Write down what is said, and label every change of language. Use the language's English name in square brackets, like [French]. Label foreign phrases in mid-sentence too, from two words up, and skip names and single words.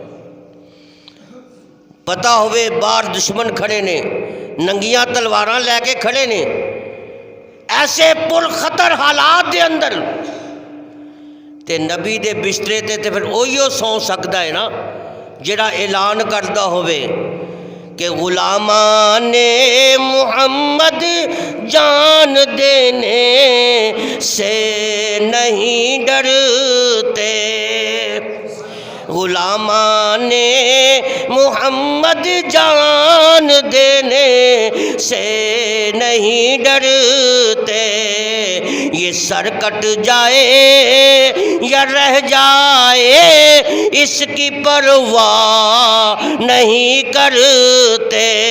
[Punjabi] پتہ ہوئے باہر دشمن کھڑے نے، ننگیاں تلواراں لے کے کھڑے نے، ایسے پر خطر حالات دے اندر تے نبی دے بسترے تے پھر اوہیو سو سکتا ہے نا جڑا اعلان کرتا ہوئے کہ [Urdu] غلامان محمد جان دینے سے نہیں ڈرتے، غلامان محمد جان دینے سے نہیں ڈرتے، یہ سر کٹ جائے یا رہ جائے اس کی پرواہ نہیں کرتے۔